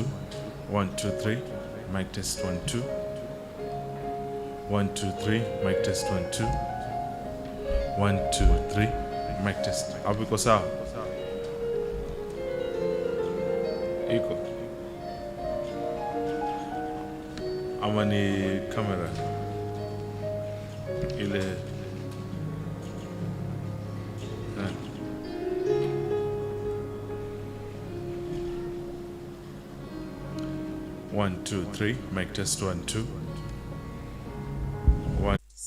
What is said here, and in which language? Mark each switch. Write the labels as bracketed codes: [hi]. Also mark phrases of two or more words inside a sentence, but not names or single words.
[en] 1 2 3. Mic test 1 2. 1 2 3. Mic test 1 2. 1 2 3. Mic test. [sw] Hapo iko sawa? Iko. Ama ni kamera ile. [en] 1 2 3. Mic test 1 2. 1.